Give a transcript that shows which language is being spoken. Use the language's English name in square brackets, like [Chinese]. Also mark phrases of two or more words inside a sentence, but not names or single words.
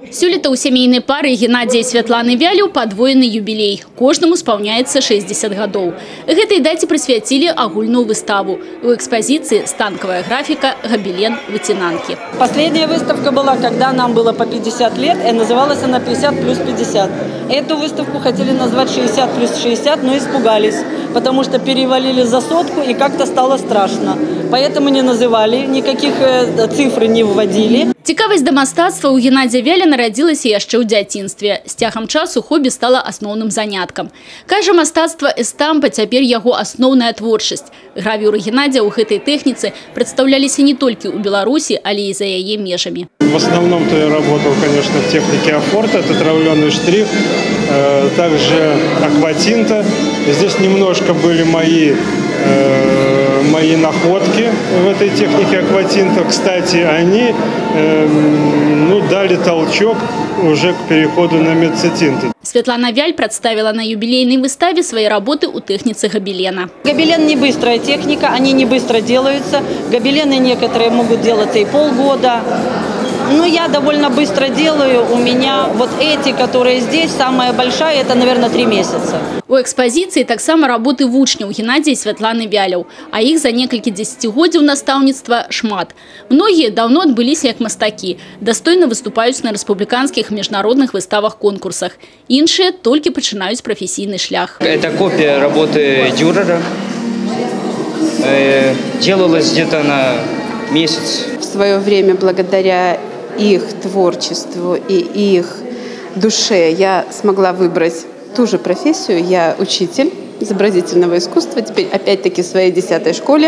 [Belarusian] Сёлета у сямейнай пары Геннадзія і Святланы Вяляў падвоены юбілей. Кожнаму спаўняецца 60 гадоў. Гэтай даце прысвяцілі агульную выставу. [Russian] У экспозиции станковая графика «Гобелен вытянанки». Последняя выставка была, когда нам было по 50 лет, и называлась она 50 плюс 50. Эту выставку хотели назвать 60 плюс 60, но испугались, потому что перевалили за сотку и как-то стало страшно. Поэтому не называли, никаких цифр не вводили. [Belarusian] Цікавасць да мастацтва у Геннадзія Вяля нарадзілася яшчэ ў дзяцінстве. З цягам часу хобі стала асноўным заняткам. Кажа, мастацтва эстампа цяпер яго асноўная творчасць. Гравюры Геннадзія ў гэтай тэхніцы прадстаўляліся не толькі ў Беларусі, але і за яе межамі. [Russian] В основном-то я работал, конечно, в технике афорта, это травленый штрих, также акватинта. Здесь немножко были мои находки в этой технике акватинта. Кстати, они дали толчок уже к переходу на медцетинты. Светлана Вяль представила на юбилейной выставе свои работы у техницы гобелена. Гобелен не быстрая техника, они не быстро делаются. Гобелены некоторые могут делаться и полгода. Но я довольно быстро делаю. У меня вот эти, которые здесь, самая большая, это, наверное, 3 месяца. [Belarusian] У экспозиции таксама работы вучняў Геннадзія і Святланы Вяляў, а іх за некалькі дзесяцігоддзяў настаўніцтва шмат. [Russian] Многие давно [Belarusian] адбыліся як мастакі, дастойна выступаюць на рэспубліканскіх міжнародных выставах-конкурсах. Іншыя толькі пачынаюць прафесійны шлях. [Russian] Это копия работы Дюрера. Делалось где-то на месяц. В свое время, благодаря их творчеству и их душе, я смогла выбрать ту же профессию. Я учитель изобразительного искусства, теперь опять-таки в своей 10-й школе.